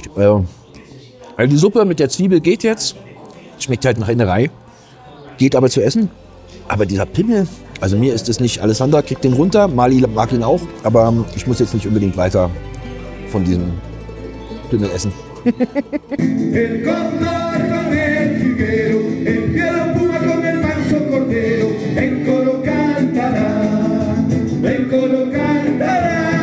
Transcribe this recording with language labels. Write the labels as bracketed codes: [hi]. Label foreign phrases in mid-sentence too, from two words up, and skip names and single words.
[de] Also die Suppe mit der Zwiebel geht jetzt. Schmeckt halt nach Innerei. Geht aber zu essen. Aber dieser Pimmel, also mir ist es nicht. Alessandra kriegt den runter, Mali mag ihn auch. Aber ich muss jetzt nicht unbedingt weiter von diesem Pimmel essen. [es] El cóndor con el jilguero, el fiero puma con el manso cordero, en coro cantará, en coro cantará.